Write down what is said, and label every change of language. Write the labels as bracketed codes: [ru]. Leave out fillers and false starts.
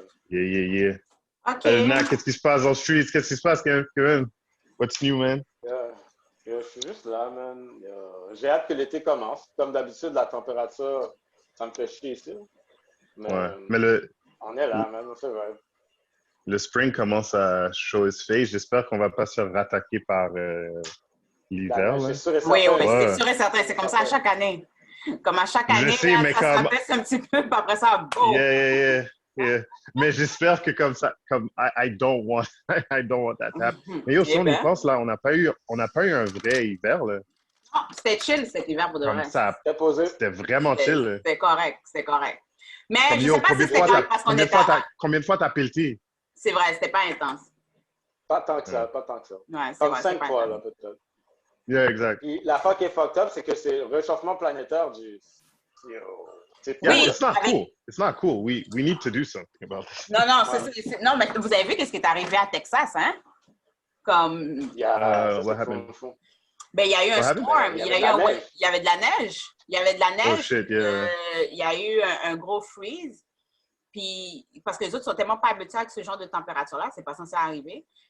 [en] Yeah. OK. [fr] Nat, qu'est-ce qui se passe dans le street? Qu'est-ce qui se passe, Kevin? [en] What's new, man? [fr] Je suis juste là, man. J'ai hâte que l'été commence. Comme d'habitude, la température, ça me fait chier ici. Mais, on est là, man. C'est vrai. Le spring commence à [en] show his face. [fr] J'espère qu'on va pas se faire rattaquer par l'hiver. Oui, c'est sûr et certain. C'est comme ça à chaque année. Comme à chaque année, sais, là, mais ça se rabaisse un petit peu, puis après ça, boum! Yeah. Mais j'espère que comme ça, comme [en] I don't want that to happen. [fr] Mais si on y pense, là, on n'a pas eu un vrai hiver, là. Non, c'était chill cet hiver pour de vrai. C'était vraiment chill. C'était correct. Mais comme je sais pas si c'était correct parce qu'on était... Combien de fois t'as pelleté? C'est vrai, c'était pas intense. Pas tant que ça. Ouais, comme vrai, 5 fois, là, peut-être. [en] Yeah, exact. [fr] Puis la fois qui est fucked up, c'est que c'est le réchauffement planétaire du... [en] Oui, it's not cool. It's not cool. We need to do something about it. [fr] Non, mais vous avez vu qu'est-ce qui est arrivé à Texas, hein? Comme... [en] what happened? [fr] Ben, il y a eu un storm. Il y avait de la neige. [en] Oh shit, yeah. [fr] Il y a eu un gros freeze. Puis, parce que les autres sont tellement pas habitués avec ce genre de température-là, c'est pas censé arriver.